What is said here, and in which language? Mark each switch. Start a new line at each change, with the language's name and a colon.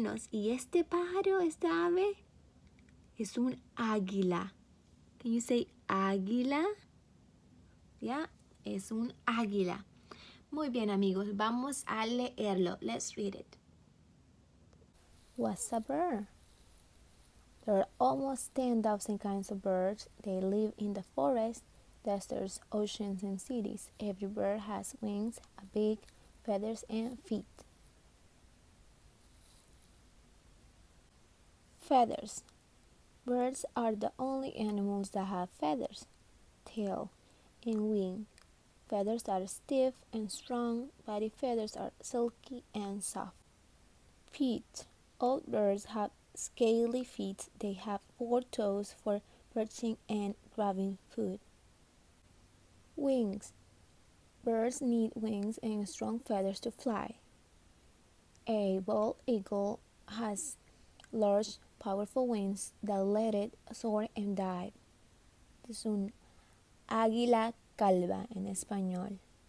Spanish: Y este pájaro, esta ave, es un águila.
English: Can you say águila? Yeah,
Spanish: es un águila. Muy bien, amigos, vamos a leerlo.
English: Let's read it. What's a bird? There are almost 10,000 kinds of birds. They live in the forest, deserts, oceans, and cities. Every bird has wings, a beak, feathers, and feet. Feathers. Birds are the only animals that have feathers, tail, and wing. Feathers are stiff and strong. Body feathers are silky and soft. Feet. All birds have scaly feet. They have 4 toes for perching and grabbing food. Wings. Birds need wings and strong feathers to fly. A bald eagle has large, powerful wings that let it soar and dive.
Spanish: Es un águila calva en español.